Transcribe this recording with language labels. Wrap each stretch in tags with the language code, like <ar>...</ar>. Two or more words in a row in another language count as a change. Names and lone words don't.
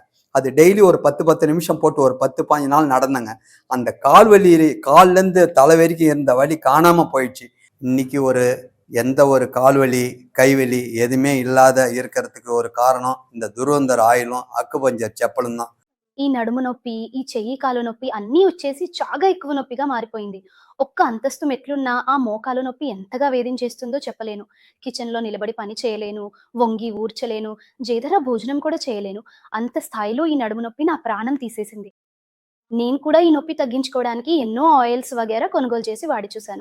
<ta>அது டெய்லி ஒரு 10 நிமிஷம் போட்டு ஒரு 10-15 நாள் நடந்தேங்க. அந்த கால்லேருந்து தலை வரைக்கும் இருந்த வலி காணாமல் போயிடுச்சு. இன்னைக்கு எந்த ஒரு கால்வலி கைவலி எதுவுமே இல்லாத இருக்கிறதுக்கு ஒரு காரணம் இந்த துருவந்தர் ஆயிலும் அக்கு பஞ்சர் செப்பலும் தான்.</ta> <te>ఈ నడుము నొప్పి, ఈ చెయ్యి కాలు నొప్పి అన్నీ వచ్చేసి చాలా ఎక్కువ నొప్పిగా మారిపోయింది. ఒక్క అంతస్తు మెట్లున్నా ఆ మోకాలు నొప్పి ఎంతగా వేధించేస్తుందో చెప్పలేను. కిచెన్‌లో నిలబడి పని చేయలేను, వంగి ఊర్చలేను, జేదర భోజనం కూడా చేయలేను. అంత స్థాయిలో ఈ నడుము నొప్పి నా ప్రాణం తీసేసింది. నేను కూడా ఈ నొప్పి తగ్గించుకోవడానికి ఎన్నో ఆయిల్స్ వగైరా కొనుగోలు చేసి వాడి చూశాను.</te>